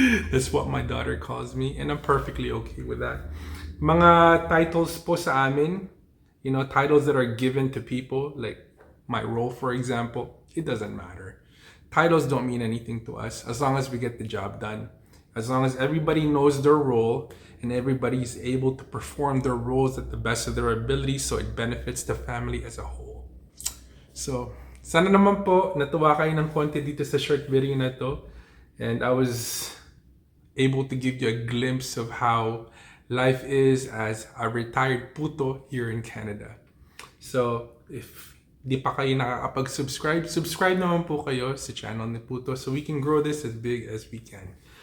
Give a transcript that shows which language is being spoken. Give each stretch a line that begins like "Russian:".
English: That's what my daughter calls me, and I'm perfectly okay with that.
Filipino: Mga titles po sa amin,
English: you know, titles that are given to people, like my role, for example, it doesn't matter. Titles don't mean anything to us as long as we get the job done. As long as everybody knows their role and everybody is able to perform their roles at the best of their ability so it benefits the family as a whole.
Filipino: So, sana naman po natuwa kayo ng konti dito sa
English: short video
Filipino: na to.
English: And I was able to give you a glimpse of how life is as a retired PuTo here in Canada. So, if
Filipino: di pa kayo nakakapag-subscribe,
English: subscribe
Filipino: naman po kayo sa
English: channel ni PuTo so we can grow this as big as we can.